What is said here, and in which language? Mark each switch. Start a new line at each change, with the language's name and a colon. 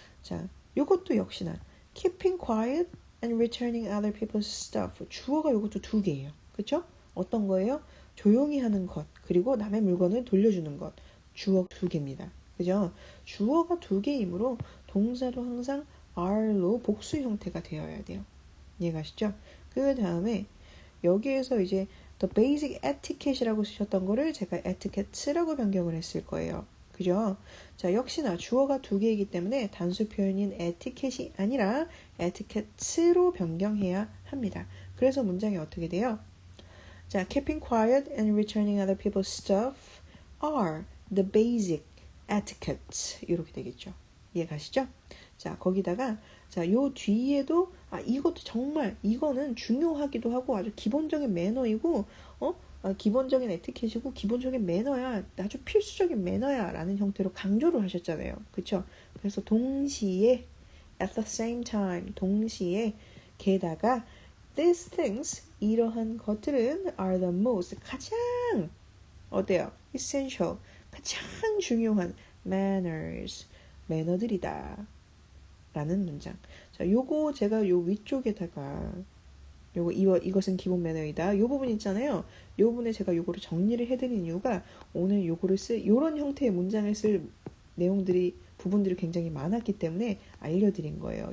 Korean: 자, 요것도 역시나
English: keeping quiet and returning other people's stuff.
Korean: 주어가 요것도 2개예요. 그쵸? 어떤 거예요? 조용히 하는 것, 그리고 남의 물건을 돌려주는 것. 주어 두 개입니다. 그죠? 주어가 두 개이므로 동사도 항상 are로 복수 형태가 되어야 돼요. 이해가시죠? 그 다음에 여기에서 이제
English: the basic etiquette
Korean: 이라고 쓰셨던 거를 제가 etiquette라고 변경을 했을 거예요. 그죠? 자, 역시나 주어가 두 개이기 때문에 단수 표현인 etiquette이 아니라 etiquette로 변경해야 합니다. 그래서 문장이 어떻게 돼요?
English: 자, keeping quiet and returning other people's stuff are the basic etiquette.
Korean: 이렇게 되겠죠. 이해 가시죠? 자, 거기다가 자, 요 뒤에도 이것도 정말 이거는 중요하기도 하고 아주 기본적인 매너이고 기본적인 에티켓이고 기본적인 매너야. 아주 필수적인 매너야 라는 형태로 강조를 하셨잖아요. 그쵸? 그래서 동시에
English: at the same time
Korean: 동시에 게다가
English: these things
Korean: 이러한 것들은
English: are the most
Korean: 가장 어때요? essential 가장 중요한 manners 매너들이다 라는 문장. 자, 요거 제가 요 위쪽에다가 요거 이것은 기본 매너이다. 요 부분 있잖아요. 요 부분에 제가 요거를 정리를 해드린 이유가 오늘 요거를 요런 형태의 문장을 쓸 내용들이 부분들이 굉장히 많았기 때문에 알려드린 거예요.